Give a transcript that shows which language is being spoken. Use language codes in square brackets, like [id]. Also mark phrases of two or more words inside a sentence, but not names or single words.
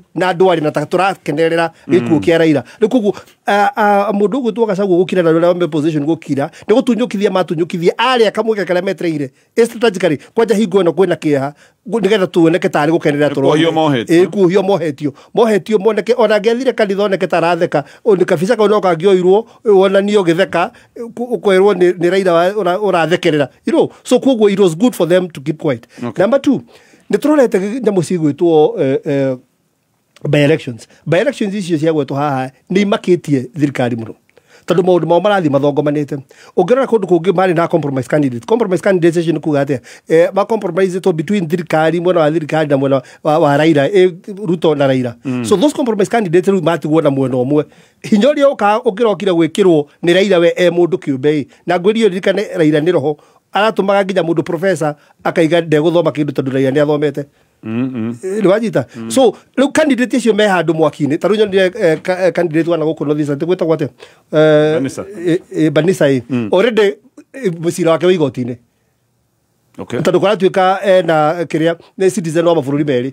[ki] na andũ arĩ na ta tũrakenerera gĩkuũ kĩa Raila nĩ koguo mũndũ ũgwĩtwo Gachagua gũkira na rũrĩa opposition gũkira nĩ gũtunyũkithia matunyũkithia arĩa kamwe karĩa metreire strategically kwanja hingo ĩno kwĩna kĩeha nĩgetha tuoneke tarĩ gũkenerera kuohio mohetio moneke ona ngethire kanitha oneke taratheka nĩ kabica kau no kangĩoirwo wonanio gĩtheka ũkwerwo nĩ Raila ũrathekerera so koguo [en] it was good for them to keep quiet [ki] number 2 nĩ tũrorete nyamũ cigwĩtwo [en] by elections [ki] icio ciagwetwo haha nĩ imakĩtie thirikari mũno tondũ maũndũ mao marathiĩ mathongomanĩte ũngĩrora kũndũ kũngĩ marĩ na [en] compromise candidates [ki] icio nĩ kuga atĩa macompromisetwo between thirikari mwena wa thirikari na mwena wa Raila Ruto na Raila [en] so those compromise candidates [ki] rĩu matigwo na mwena ũmwe hinya ũrĩa ũngĩrokire gwĩkĩrwo nĩ Raila we mũndũ kĩũmbe na ngwĩrio ririkane Raila nĩ roho aratũmaga nginya mũndũ professor akaiga ndegũthoma kĩndũ tondũ Raila nĩ athomete Wajita so rĩu candidate icio me handũ mwaki-inĩ ta rĩu nyonire candidate wana gũkũ North Eastern gwĩtagwo atĩa Banisa already mũcira wake wĩ igoti-inĩ tondũ kũratuĩka na kĩrĩa nĩ citizen wa mabũrũri merĩ